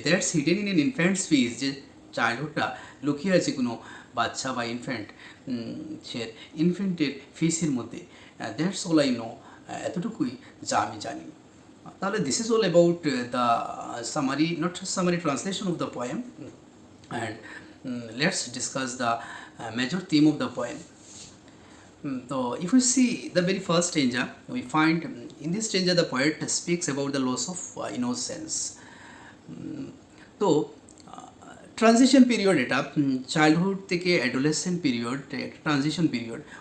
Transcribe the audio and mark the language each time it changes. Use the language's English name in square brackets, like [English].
[English] that's hidden in an infant's face, [Bangla] যে চাইল্ডহুডটা লুকিয়ে আছে কোনো বাচ্চা বা সে ইনফ্যান্টের ফেসের মধ্যে। [English] that's all I know, [Bangla] এতটুকুই যা আমি জানি। [English] তাহলে this is all about the summary, not summary, translation of the poem, and let's discuss the major theme of the poem. So if we see the very first stanza, we find in this stanza the poet speaks about the loss of innocence. So [Bangla] transition period এটা childhood থেকে adolescent period, একটা transition period.